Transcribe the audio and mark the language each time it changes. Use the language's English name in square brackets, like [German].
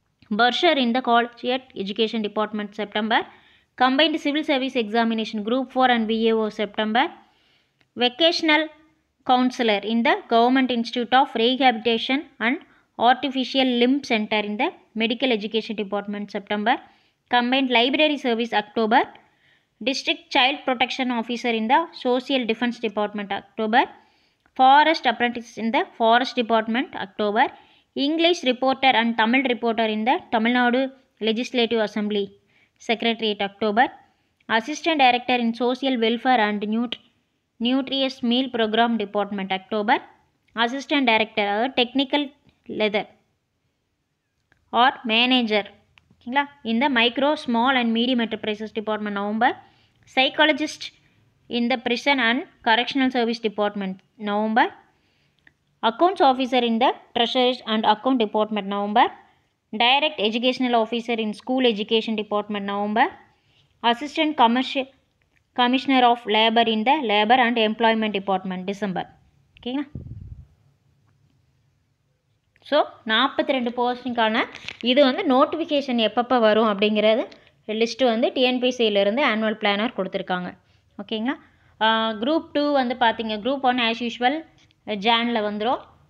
[English] Bursar in the collegiate education department September. Combined civil service examination group 4 and VAO September. Vocational counsellor in the government institute of rehabilitation and artificial limb center in the medical education department September. Combined library service October. District child protection officer in the social defense department October. Forest apprentice in the forest department October. English reporter and Tamil reporter in the Tamil Nadu Legislative Assembly Secretariat October. Assistant Director in Social Welfare and Nutritious Meal Program Department October. Assistant Director Technical Leather or Manager in the Micro, Small and Medium Enterprises Department November. Psychologist in the Prison and Correctional Service Department November. Accounts Officer in the Treasury and Account Department November. Direct Educational Officer in School Education Department November. Assistant Commissioner of Labor in the Labor and Employment Department December. [Tamil] ஓகேங்களா? So 42 போஸ்டிங்கான இது வந்து notification எப்பப்போ வரும் அப்படிங்கிறது list வந்து டிஎன்பிசியிலேருந்து annual planar கொடுத்துருக்காங்க. ஓகேங்களா? Group 2 வந்து பார்த்திங்க, குரூப் 1 ஆஸ் யூஷுவல் ஜானில் வந்துடும்.